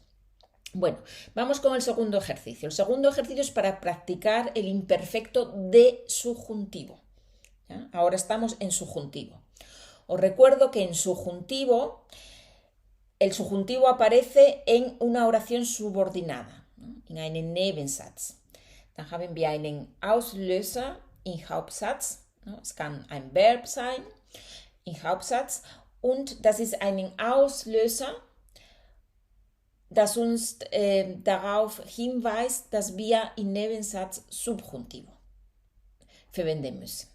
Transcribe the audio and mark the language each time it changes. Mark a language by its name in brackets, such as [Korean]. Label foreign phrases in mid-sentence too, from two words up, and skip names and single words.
[Spanish] Bueno, vamos con el segundo ejercicio. El segundo ejercicio es para practicar el imperfecto de subjuntivo. ¿Ya? Ahora estamos en subjuntivo. Os recuerdo que en subjuntivo, el subjuntivo aparece en una oración subordinada, ¿no? [German] In einen Nebensatz. Dann haben wir einen Auslöser im Hauptsatz. [Spanish] ¿No? [German] Es kann ein Verb sein im Hauptsatz. Und das ist ein Auslöser, das uns darauf hinweist, dass wir im Nebensatz Subjuntivo verwenden müssen.